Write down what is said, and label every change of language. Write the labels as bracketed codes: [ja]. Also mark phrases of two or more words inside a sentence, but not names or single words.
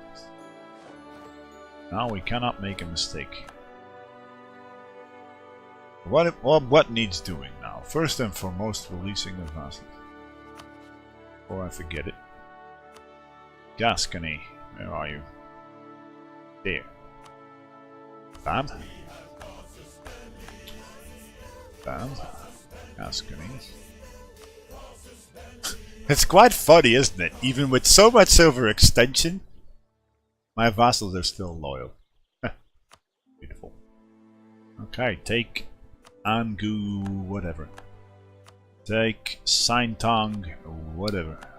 [en] Now we cannot make a mistake. What needs doing now? First and foremost, releasing the vassals. Before I forget it. Gascony, where are you? There. Bam. Bam. Gascony. It's quite funny, isn't it? Even with so much overextension, my vassals are still loyal. Beautiful. Okay, take Angu, whatever. Take Saintong, whatever.